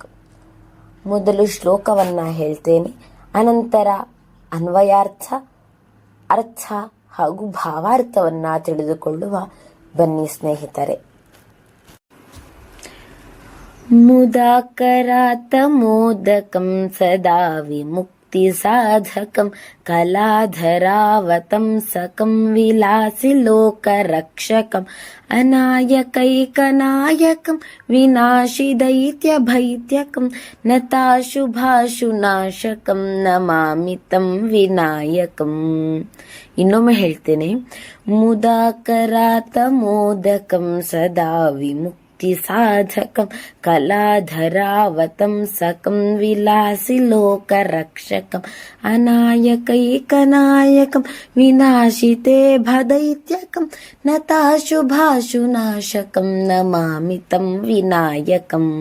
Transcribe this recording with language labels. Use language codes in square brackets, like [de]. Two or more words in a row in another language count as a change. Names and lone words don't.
[kn] ಮೊದಲು ಶ್ಲೋಕವನ್ನ ಹೇಳ್ತೇನೆ, ಅನಂತರ ಅನ್ವಯಾರ್ಥ, ಅರ್ಥ ಹಾಗೂ ಭಾವಾರ್ಥವನ್ನ ತಿಳಿದುಕೊಳ್ಳುವ ಬನ್ನಿ ಸ್ನೇಹಿತರೆ. [sa] ಮುದಾಕರಾತ ಮೋದಕಂ ಸದಾ ವಿಮುಕ್ತಿ ಸಾಧಕಂ ಕಲಾಧರಾವತಂಸಕಂ ವಿಲಾಸಿ ಲೋಕ ರಕ್ಷಕಂ ಅನಾಯಕೈಕನಾಯಕಂ ವಿನಾಶಿ ದೈತ್ಯ ಭೈತ್ಯಕಂ ನತಾಶುಭಾಶುನಾಶಕಂ ನಮಾಮಿ ತಂ ವಿನಾಯಕಂ. [kn] ಇನ್ನೊಮ್ಮೆ ಹೇಳ್ತೇನೆ, [sa] ಮುದಾಕರಾತ ಮೋದಕಂ ಸದಾ ವಿಮುಕ್ತಿ ಸಾಧಕಂ ಕಲಾಧರಾವತಂಸಕಂ ವಿಲಾಸಿ ಲೋಕ ರಕ್ಷಕಂ ಅನಾಯಕೈಕನಾಯಕಂ ವಿನಾಶಿತೆ ಭದೈತ್ಯಕಂ ನತಾಶುಭಾಶುನಾಶಕಂ ನಮಾಮಿ ತಂ ವಿನಾಯಕಂ.